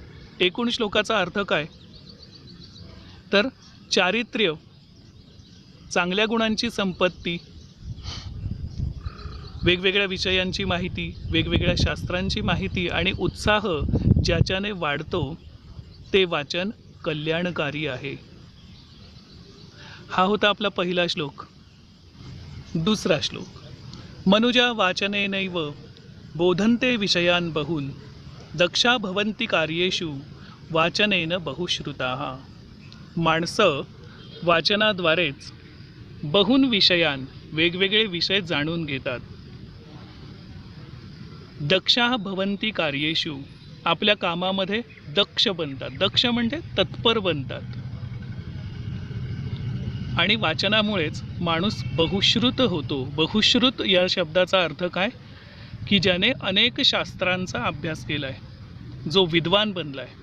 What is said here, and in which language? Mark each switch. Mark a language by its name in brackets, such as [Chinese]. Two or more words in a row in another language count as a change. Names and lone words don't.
[Marathi] एकूण श्लोकाचा अर्थ काय, तर चारित्र्य, चांगल्या गुणांची संपत्ती, वेगवेगळ्या विषयांची माहिती, वेगवेगळ्या शास्त्रांची माहिती आणि उत्साह ज्याच्याने वाढतो ते वाचन कल्याणकारी आहे. हा होता आपला पहिला श्लोक. दुसरा श्लोक, [Sanskrit] मनुजा वाचनेनैव बोधन्ते विषयान् बहून् दक्षा भवन्ति कार्येषु वाचनेन बहुश्रुताः. [Marathi] माणसं वाचनाद्वारेच [Sanskrit] बहुन विषयान्, [Marathi] वेगवेगळे विषय जाणून घेतात. [Sanskrit] दक्षाः भवन्ति कार्येषु, [Marathi] आपल्या कामामध्ये दक्ष बनतात. दक्ष म्हणजे तत्पर बनतात. आणि वाचनामुळेच माणूस बहुश्रुत होतो. बहुश्रुत या शब्दाचा अर्थ काय, की ज्याने अनेक शास्त्रांचा अभ्यास केला आहे, जो विद्वान बनला आहे.